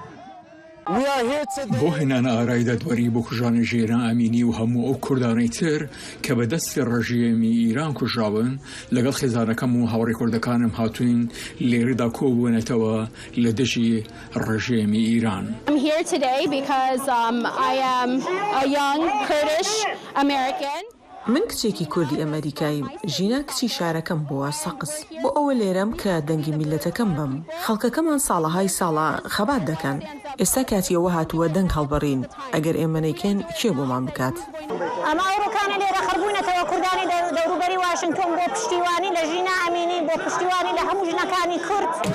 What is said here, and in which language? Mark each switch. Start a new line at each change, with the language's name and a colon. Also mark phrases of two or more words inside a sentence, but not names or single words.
Central Kurdish: بۆ هێنانە ئارای دادوەری بۆ کوژانە ژێران ئەمینی و هەموو ئەو کوردانەی تر کە بەدەستی ڕژێمی ئیران کوژراون لەگەڵ خێزانەکەم و هاوڕێ کوردەکانم هاتوین لێرەدا کۆبوونەتەوە لە دژی ڕژێمی ئیران.
English: I'm here today because I am a young Kurdish American.
Central Kurdish: من کچێکی کوردی ئەمریکاییم ژینا کچی شارەکەم بووە سەقس بۆ ئەوە لێرەم کە دەنگی میلەتەکەم بم. خەڵکەکەمان ساڵەهای ساڵە خەبات دەکەن. ئێستا کاتیەوە هاتووە دەنگ هەڵبەڕین ئەگەر ئێمە نەیکەین کێ بۆمان بکات. ئەمە ئەوڕۆکانە لێرە خەربوونەتەوە کوردانی دەوروبەری واشنگتن بۆ پشتیوانی لە ژینا ئەمینی بۆ پشتیوانی لە هەموو ژنەکانی کورد.